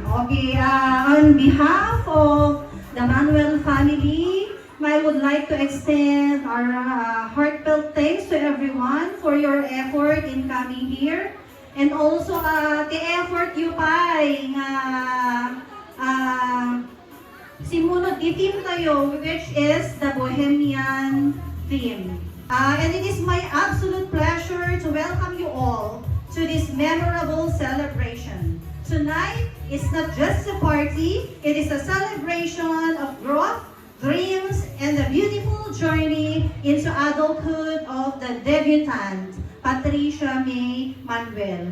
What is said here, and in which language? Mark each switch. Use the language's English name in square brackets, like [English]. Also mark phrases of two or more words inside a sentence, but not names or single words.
[English] Okay, on behalf of the Manuel family, I would like to extend our heartfelt thanks to everyone for your effort in coming here. And also, the effort you pay [Iloko] nga simunod i-theme tayo, [English] which is the Bohemian theme. And it is my absolute pleasure to welcome you all to this memorable celebration. Tonight is not just a party, it is a celebration of growth, dreams, and the beautiful journey into adulthood of the debutante, Patricia May Manuel.